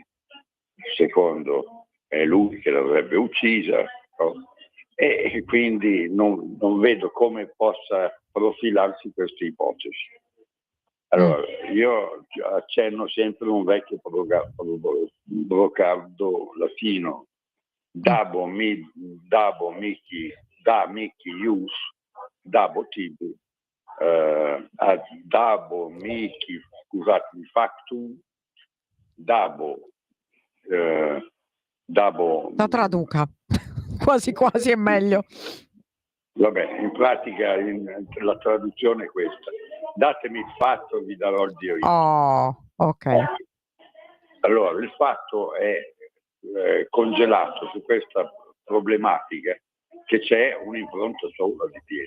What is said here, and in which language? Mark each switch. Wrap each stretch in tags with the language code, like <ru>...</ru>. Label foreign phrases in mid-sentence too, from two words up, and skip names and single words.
<it>Secondo è lui che l'avrebbe uccisa, no? E quindi non vedo come possa profilarsi questa ipotesi. Allora, io accenno sempre un vecchio brocardo latino:</it> <la>dabo mihi ius, dabo tibi, dabo mihi, scusatemi, factum, dabo.</la> <it>La traduca, quasi quasi è meglio. Vabbè, in pratica la traduzione è questa: datemi il fatto, vi darò il diritto. Oh, ok. Allora, il fatto è congelato su questa problematica, che c'è un'impronta sola di piede.</it>